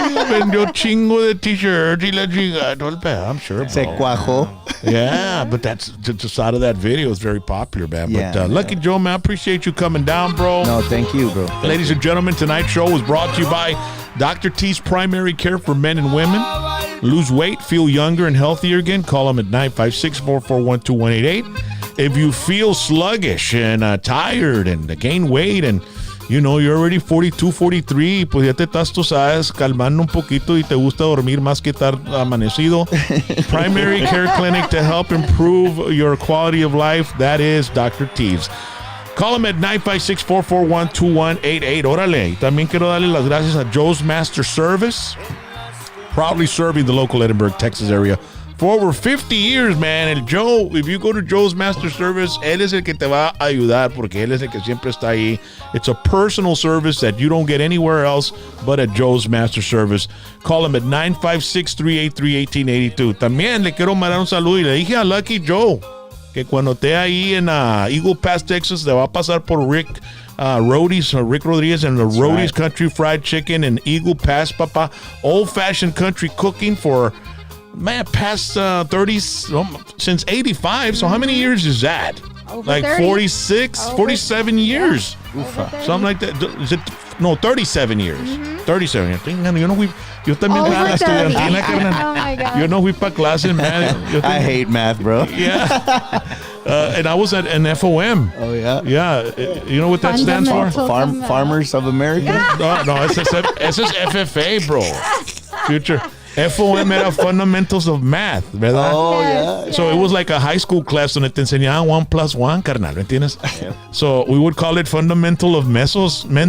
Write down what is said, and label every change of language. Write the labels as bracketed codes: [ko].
[es] Vendió chingo de t-shirts y la chingada. Todo el pedo, [en] I'm sure, bro. [es] Se cuajó. [en] Yeah, but that's just out of that video. It's very popular, man. Yeah, But Lucky Joe, man, I appreciate you coming down, bro. No, thank you, bro. Ladies and gentlemen, tonight's show was brought to you by Dr. T's Primary Care for Men and Women. Lose weight, feel younger and healthier again. Call them at 956-441-2188. If you feel sluggish and tired and gain weight and you're already 42, 43, [es] pues ya te estás, tú sabes, calmando un poquito y te gusta dormir más que estar amanecido. [en] Primary Care Clinic to help improve your quality of life. That is Dr. Teves. Call them at 956-441-2188. Órale. [es] Y también quiero darle las gracias a Joe's Master Service, [en] proudly serving the local Edinburgh, Texas area for over 50 years, man. [es] El Joe, [en] if you go to Joe's Master Service, [es] él es el que te va a ayudar porque él es el que siempre está ahí. [en] It's a personal service that you don't get anywhere else but at Joe's Master Service. Call him at 956-383-1882. [es] También le quiero mandar un saludo y le dije a Lucky Joe que cuando esté ahí en Eagle Pass, Texas, le va a pasar por Rick Rodriguez and the Roadies Country Fried Chicken in Eagle Pass, papa. [en] Old-fashioned country cooking for, man, past 30s, since 85. So how many years is that? Over Like 30. 46, 47 years. Something like that. Is it? No, 37 years. 37 years. [es] Yo también [en] Over [es] era [en] 30. [es] estudiantina, carnal. [en] Oh my God. [es] Yo no fui para clases, man. [en] I hate math, bro. Yeah. And I was at an FOM. Oh, yeah? Yeah. You know what that stands for? Fundamental. Farmers of America? [es] No, ese es FFA, bro. [en] Future. [es] FOM era Fundamentals of Math, ¿verdad? [en] Oh, yeah. So it was like a high school class [es] donde te enseñaban 1 + 1, carnal, ¿me entiendes? [en] So we would call it Fundamental of Mensos.